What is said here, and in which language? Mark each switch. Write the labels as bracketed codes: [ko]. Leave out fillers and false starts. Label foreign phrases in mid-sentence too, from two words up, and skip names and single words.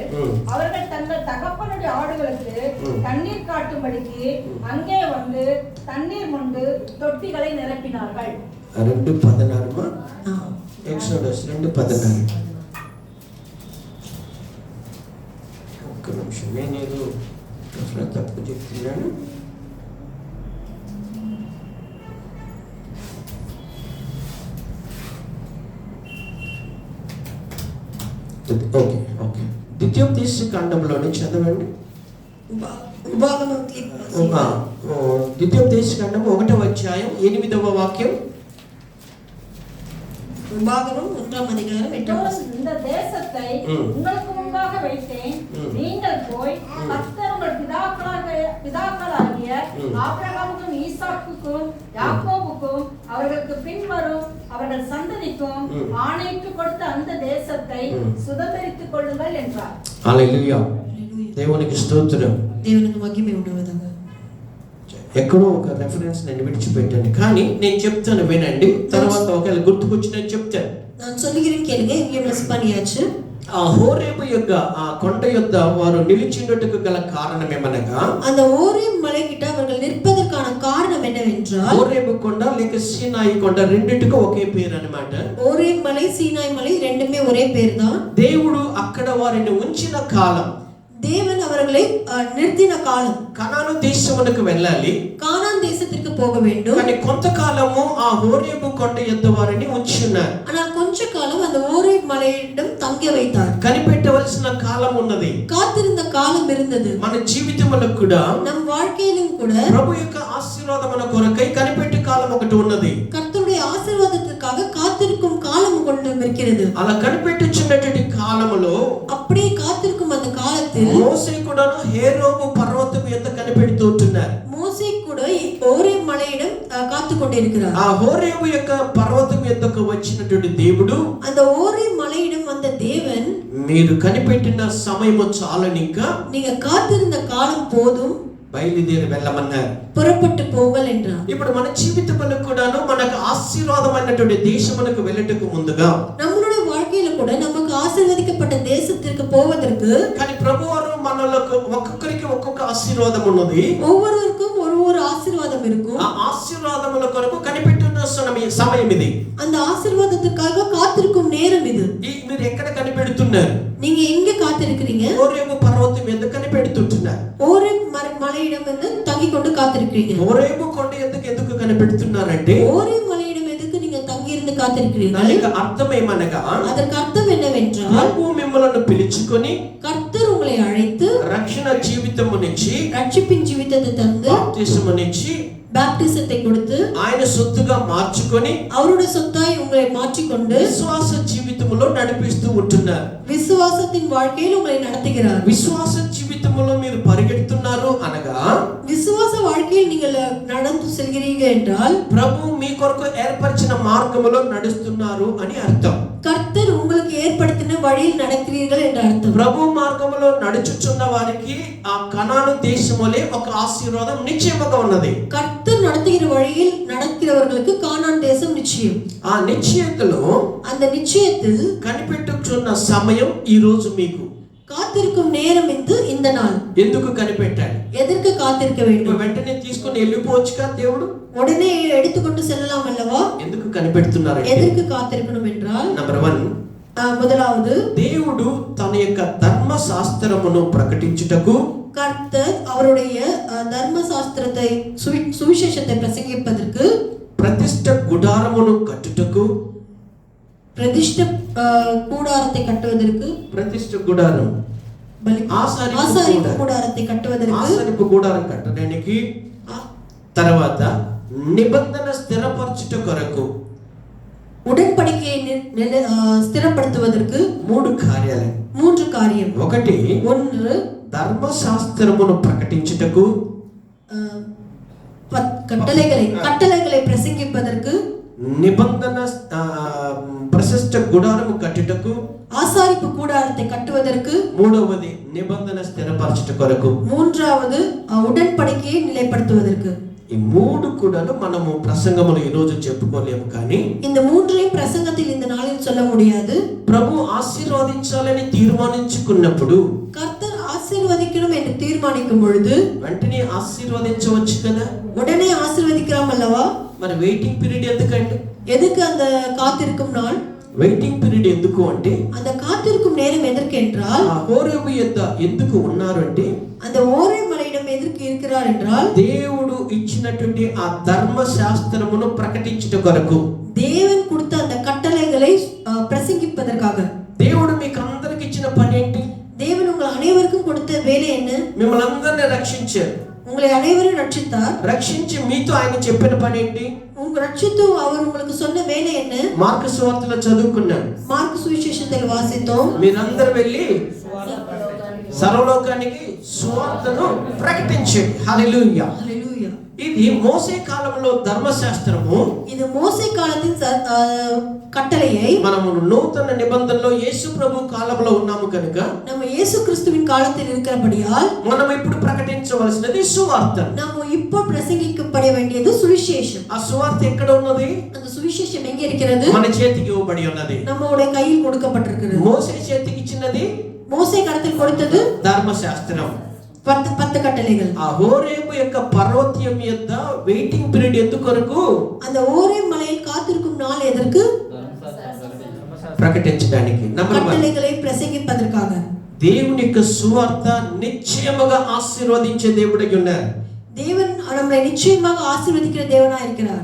[ta] அவர்கள் தங்கள் தகப்பனுடைய ஆடுகளுக்கு தண்ணீர் காட்டும்படிக்கு அங்கே வந்து தண்ணீர் மொண்டு தொட்டிகளை நிரப்பினார்கள். [te] 2:16 ఎక్సోడస్ 2:16. ఒక్క నిమిషం, నేను తప్పు చెప్తున్నాను. ఓకే ద్వితీయోపదేశ కాండంలోని చదవండి. ద్వితీయోపదేశ కాండం 1వ అధ్యాయం 8వ వాక్యం. [ta] உபாகமம் 1ஆம் அதிகாரம் 8ஆம் வசனம். இந்த தேசத்தை உங்களுக்கு முன்பாக வைத்தேன். நீங்கள் போய் கர்த்தர் உங்கள் பிதாக்களாகிய ஆபிரகாமுக்கும் ஈசாக்குக்கும் யாக்கோபுக்கும் அவர்களுக்கு பின்வரும் அவர்கள் சந்ததிக்கும் ஆணையிட்டு கொடுத்த அந்த தேசத்தை சுதந்தரித்துக் கொள்ளுங்கள் என்றார். [te] హల్లెలూయా. దేవునికి స్తోత్రం. దేవునికి మహిమ ఉండుగాక. ఎక్కడో ఒక రెఫరెన్స్ నేను విడిచిపెట్టాను, కానీ నేను చెప్తాను వినండి. తర్వాత ఒకవేళ గుర్తుకొచ్చిన చెప్తాను. [ta] நான் சொல்லுகிறேன் கேளுங்க. இங்கே மிஸ் பண்ணியாச்சு. [te] ఆ హోరేబు యొక్క ఆ కొండ యొద్ద వారు నిలిచినట్టుకు గల కారణం ఏమనగా, [ta] அந்த ஓரேப் மலை கிட்ட அவர்கள் நிற்பதற்கான காரணம் என்னவென்றால், [te] హోరేబు కొండ లేక సీనాయి కొండ రెండిటికి ఒకే పేరు అన్నమాట. [ta] ஓரேப் மலை சீனாய் மலை ரெண்டுமே ஒரே பேர் தான். [te] దేవుడు అక్కడ వారిని ఉంచిన కాలం, [ta] தேவன் அவர்களை நிறுத்தின காலம். [te] కనాను దేశమునకు వెళ్ళాలి, [ta] கானான் தேசத்திற்கு போக வேண்டும். [te] కానీ కొంతకాలము ఆ హోరేబు కొండ యొద్ద వారిని ఉంచున్నారు. [ta] ஆனால் கொஞ்ச காலம் அந்த ஓரேப் மலையிடம் தங்க வைத்தார். [te] కనిపెట్టవలసిన కాలం ఉన్నది, [ta] காத்திருந்த காலம் இருந்தது. [te] మన జీవితములకు కూడా [ta] நம் வாழ்க்கையிலும் கூட [te] ప్రభు యొక్క ఆశీర్వాదమున కొరకై కనిపెట్టే కాలం ఒకటి ఉన్నది. [ta] கர்த்தருடைய ஆசீர்வாதத்திற்காக காத்திருக்கும் காலம் கொண்டு இருக்கிறது. [te] అలా కనిపెట్టుచున్నటువంటి కాలములో [ta] அப்படியே காத்திருக்கும் அந்த காலத்தில் [te] మోసే కూడాను హోరేబు పర్వతం మీద కనిపెడుతూ ఉంటున్నారు. [ta] மோசே கூட ஓரேப் மலையிடம் காத்து கொண்டிருக்கிறார். [te] ఆ హోరేబు యొక్క పర్వతం మీదకు వచ్చినటువంటి దేవుడు, [ta] அந்த ஓரேப் மலையிடம் வந்த தேவன், [te] మీరు కనిపెట్టిన సమయము చాలని, ఇంకా [ta] நீங்க காத்திருந்த காலம் போதும், [te] బయలుదేరి వెళ్ళమన్నారు, [ta] புறப்பட்டு போங்கள் என்றார். [te] ఇప్పుడు మన జీవితంలో కూడాను మనకు ఆశీర్వాదమైనటువంటి దేశమునకు వెళ్ళటకు ముందుగా, [ta] நம்மளுடைய வாழ்க்கையில கூட நமக்கு ஆசீர்வதிக்கப்பட்ட தேசத்திற்கு போவதற்கு, [te] కానీ ప్రభువారు మనలకు ఒక్కొక్కరికి ఒక్కొక్క ఆశీర్వాదం ఉన్నది. [ta] ஒவ்வொருவருக்கும் ஒரு ஆசீர்வாதம் இருக்கும். [te] ఆ ఆశీర్వాదముల కొరకు కనిపెట్టున్న సమయం ఇది. [ta] அந்த ஆசீர்வாதத்திற்காக காத்திருக்கும் நேரம் இது. [te] మీరు ఎక్కడ కనిపెడుతున్నారు? [ta] நீங்க எங்க காத்திருக்கிறீங்க? [te] హోరేబు పర్వతం మీద కనిపెడుతుంటున్నారు. [ta] ஓரேப் மலையிடம் வந்து தங்கி கொண்டு காத்திருக்கிறீங்க. [te] హోరేబు కొండ ఎందుకు కనిపెడుతున్నారంటే, [ta] ஓரேப் மலையிடம் எதுக்கு நீங்க தங்கி இருந்து காத்திருக்கிறீங்க? [te] దానికి అర్థం ఏమనగా, [ta] அதற்கு அர்த்தம் என்னவென்றால், [te] ప్రభు మిమ్మల్ని పిలుచుకొని [ta] கர்த்தர் உங்களை அழைத்து [te] రక్షణ జీవితమునిచ్చి, [ta] ரட்சிப்பின் ஜீவிதத்தை தந்து, [te] బాప్తిసమునిచ్చి, [ta] பாப்டிசத்தை கொடுத்து, [te] ఆయన సొత్తుగా మార్చుకొని [ta] அவருடைய சொத்தாய் உங்களை மாற்றிக்கொண்டு [te] విశ్వాస జీవితములో నడిపిస్తూ ఉంటున్నారు. [ta] விசுவாசத்தின் வாழ்க்கையில் உங்களை நடத்துகிறார். [te] విశ్వాస జీవితములో మీరు పరిగెడుతున్నారు అనగా, [ta] விசுவாச வாழ்க்கையில் நீங்கள் நடந்து செல்கிறீர்கள் என்றால், [te] ప్రభు మీ కొరకు ఏర్పరిచిన మార్గములో నడుస్తున్నారు అని అర్థం. [ta] கர்த்தர் உங்களுக்கு ஏற்படுத்தின வழியில் நடக்கிறீர்கள் என்ற அர்த்தம். [te] ప్రభు మార్గములో నడుచుచున్న వారికి ఆ కనాను దేశములే ఒక ఆశీర్వాదం నిశ్చయముగా ఉన్నది. [ta] கர்த்தர் நடத்துகிற வழியில் நடக்கிறவர்களுக்கு கானான் தேசம் நிச்சயம். [te] ఆ నిశ్చయతలో, [ta] அந்த நிச்சயத்தில் [te] కనిపెట్టుచున్న సమయం ఈ రోజు మీకు. [ta] காத்திருக்கும் நேரம் இந்த நாள். [te] ఎందుకు కనిపెట్టాలి? [ta] எதற்கு காத்திருக்க வேண்டும்? [te] వెంటనే తీసుకొని వెళ్ళిపోవచ్చుగా దేవుడు. [ta] உடனே எடுத்துக்கொண்டு செல்லலாம் அல்லவா? [te] ఎందుకు కనిపెడుతున్నారు? [ta] எதற்கு காத்திருக்கணும் என்றால், [te] నంబర్ 1, [ta] முதலாவது, [te] దేవుడు తన యొక్క ధర్మశాస్త్రమును ప్రకటించుటకు, [ta] கர்த்தர் அவருடைய தர்மசாஸ்திரத்தை சுவிசேஷத்தை பிரசங்கிப்பதற்கு, [te] ప్రతిష్ఠ గుడారమును కట్టుటకు, [ta] பிரதிஷ்ட கூடாரத்தை கட்டுவதற்கு, [te] ప్రతిష్ఠ గుడారం [ta] ஆசாரிப்பு கூடாரத்தை கட்டுவதற்கு, [te] ఆసరిపు గుడారం కట్టడానికి, తర్వాత నిబంధన స్థిరపరచుట కొరకు, [ta] உடன்படிக்கையை ஸ்திரப்படுத்துவதற்கு [te] 3 కార్యాలు. [ta] 3 காரியம். [te] ఒకటి, [ta] 1 [te] ధర్మశాస్త్రమును ప్రకటించుటకు, [ta] கட்டளைகளை பிரசங்கிப்பதற்கு, [te] నిబంధన ప్రతిష్ఠ గుడారము కట్టుటకు, [ta] ஆசாரிப்பு கூடாரத்தை கட்டுவதற்கு, [te] మూడవది నిబంధన స్థిరపరచుట కొరకు, [ta] மூன்றாவது உடன்படிக்கையை நிலைப்படுத்துவதற்கு. [te] ఈ 3 కూడాను మనము ప్రసంగములు ఈ రోజు చెప్పుకోలేము, కానీ [ta] இந்த மூன்றையும் பிரசங்கத்தில் இந்த நாளில் சொல்ல முடியாது. [te] ప్రభు ఆశీర్వదించాలని తీర్మానించుకున్నప్పుడు, [ta] கர்த்தர் ஆசீர்வதிக்கணும் என்று தீர்மானிக்கும் பொழுது [te] వెంటనే ఆశీర్వదించవచ్చు కదా. [ta] உடனே ஆசீர்வதிக்கலாம் அல்லவா? [te] మరి [en] waiting period [te] ఎందుకండి? [ta] எதுக்கு அந்த காத்திருக்கும் நாள்? [en] waiting period [te] ఎందుకు అంటే, [ta] அந்த காத்திருக்கும் நேரம் எதற்கு என்றால், [te] ఆ హోరేబు యొద్ద ఎందుకు ఉన్నారు అంటే, [ta] அந்த ஓரே மலையிடம் எதற்கு இருக்கிறார் என்றால், [te] దేవుడు ఇచ్చినటువంటి ఆ ధర్మశాస్త్రమును ప్రకటించుట కొరకు, [ta] தேவன் கொடுத்த அந்த கட்டளைகளை பிரசங்கிப்பதற்காக. [te] దేవుడు మీకు అందరికి ఇచ్చిన పని ఏంటి? [ta] தேவன் உங்கள் அனைவருக்கும் கொடுத்த வேலை என்ன? [te] మిమ్మల్ని అందరినీ రక్షించారు. [ta] உங்களை அனைவரும் ரட்சித்தார். [te] రక్షించి మీతో ఆయన చెప్పిన పని ఏంటి? [ta] உங்க ரட்சித்து அவர் உங்களுக்கு சொன்ன வேலை என்ன? [te] మార్కు సువార్తలో చదువుకున్నాను. [ta] மார்க்கு சுவிசேஷத்தில் வாசித்தோம், [te] మీరందరూ వెళ్ళి సర్వలోకానికి సువార్తను ప్రకటించండి. హల్లెలూయా. హల్లెలూయా. ఇది మోసే కాలంలో ధర్మశాస్త్రము. [ta] இது மோசே காலத்தின் கட்டளையை [te] మనము నూతన నిబంధనలో యేసు ప్రభు కాలంలో ఉన్నాము కనుక, [ta] நம்ம இயேசு கிறிஸ்துவின் காலத்தில் இருக்கிறபடியால் [te] మనం ఇప్పుడు ప్రకటించవలసినది సువార్త. [ta] நம்ம இப்போ பிரசங்கிக்கப்பட வேண்டியது சுவிசேஷம். [te] ఆ సువార్త ఎక్కడ ఉన్నది? [ta] அந்த சுவிசேஷம் எங்க இருக்கிறது? [te] మన చేతికి ఇవ్వబడి ఉన్నది. [ta] நம்மளுடைய கையில் கொடுக்கப்பட்டிருக்கிறது. [te] మోసే చేతికి ఇచ్చినది [ta] மோசே காலத்தில் கொடுத்தது [te] ధర్మశాస్త్రం, [ta] 10 கட்டளைகள். [te] ఆ హోరేబు యొక్క పర్వతం యొద్ద [en] waiting period [te] ఎందుకొరకు? [ta] அந்த ஓரே மலையில் காத்திருக்கும் நாள் எதற்கு? [te] ప్రకటించడానికి. నంబర్ 1, [ta] கட்டளைகளை பிரசங்கிப்பதற்காக. [te] దేవుని యొక్క సువార్త నిశ్చయముగా ఆశీర్వదించే దేవుడై ఉన్నారు. [ta] தேவன் நம்மை நிச்சயமாக ஆசீர்வதிக்கிற தேவனாய் இருக்கிறார்.